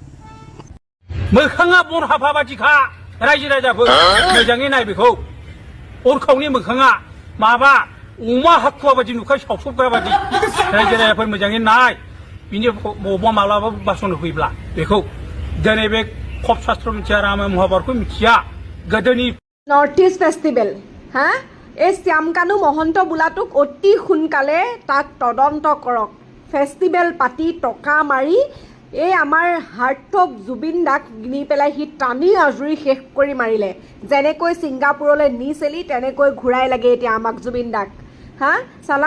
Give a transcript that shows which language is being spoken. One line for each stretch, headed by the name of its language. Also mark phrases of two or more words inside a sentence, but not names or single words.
Bodo: मोखाङा बन हाफा बादिखा रायजो राजाफोर मोजाङै नाय बेखौ अरखावनि मोखाङा माबा अमा हाखुवा बादि नुखाय सावसबगा बादि रायजो राजाफोर मोजाङै नाय बिनि बबावबा माब्लाबा बासन होफैब्ला बेखौ दिनै बे खब शास्त्र मिथिया रामायण महाभारतखौ मिथिया गोदोनि
Assamese: নৰ্থ ইষ্ট ফেষ্টিভেল হা এই শ্যামকানু মহন্ত বোলাটোক অতি সোনকালে তাক তদন্ত কৰক ফেষ্টিভেল পাতি টকা মাৰি এই আমাৰ হাৰ্টথ্ৰব জুবিন দাক নি পেলাই সি টানি আজুৰি শেষ কৰি মাৰিলে যেনেকৈ ছিংগাপুৰলৈ নিছেলি তেনেকৈ ঘূৰাই লাগে এতিয়া আমাক জুবিন দাক হা চালা